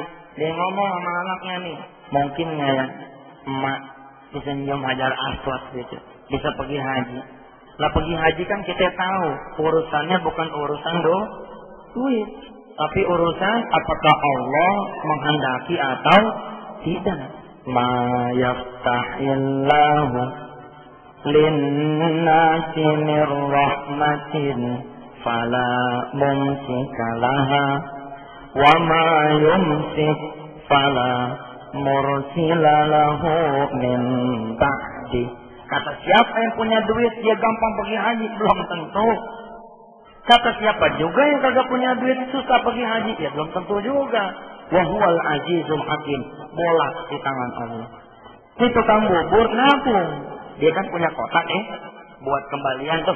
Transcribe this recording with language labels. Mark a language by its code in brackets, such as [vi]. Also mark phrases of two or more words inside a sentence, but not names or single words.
[id] Dia ngomong sama anaknya nih, mungkin ya emak bisa nyium Hajar Aswad gitu. Bisa pergi haji. Lah pergi haji kan kita tahu urusannya bukan urusan duit, tapi urusan apakah Allah menghendaki atau tidak. [ar] ما يفتح الله للناس من رحمة فلا ممسك لها وما يمسك فلا مرسل له من بعد. [id] Kata siapa yang punya duit dia gampang pergi haji? Belum tentu. Kata siapa juga yang kagak punya duit susah pergi haji? Ya belum tentu juga. [ar] وهو العزيز الحكيم. [id] Bola di tangan Allah. Ini tukang bubur nabung. Dia kan punya kotak buat kembalian tuh.